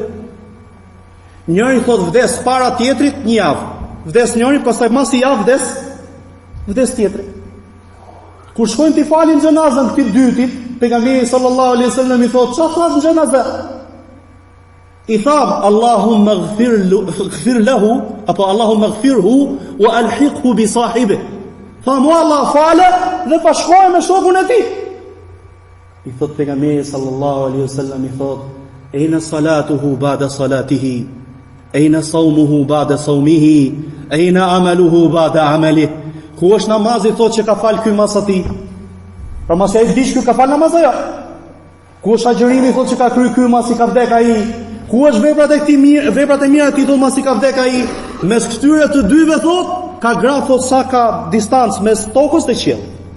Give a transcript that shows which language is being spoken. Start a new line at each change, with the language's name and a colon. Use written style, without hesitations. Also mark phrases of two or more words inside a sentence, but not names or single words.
Albanian: Njëri thot vdes para tjetrit një javë. Vdes njëri, pastaj mas i javë vdes tjetri. Kur shkojnë të falin xhenazën këtij dytit, pejgamberi
Arabic: صلى الله عليه وسلم
Albanian: i thot, "Çfarë thas në xhenazë?" I tham,
Arabic: اللهم اغفر له, apo اللهم اغفره وألحقه بصاحبه.
Albanian: Tham, o Allah, fale dhe pa shkoj me shokun e tij. I thot pejgamberi
Arabic: صلى الله عليه وسلم
Albanian: i thot,
Arabic: "أين صلاته بعد صلاته? أين صومه بعد صومه؟ أين عمله بعد عمله?"
Albanian: Ku është namazi thot që ka fal ky mas atij? Pra mas ai dish ky ka fal namaz ajo. Ku është agjërimi thot që ka kry ky mas i ka vdek ai? Ku është veprat e këtij mirë, veprat e mira ti thot mas i ka vdek ai? Mes këtyre të dyve thot ka gra thot sa ka distancë mes tokës dhe qiellit.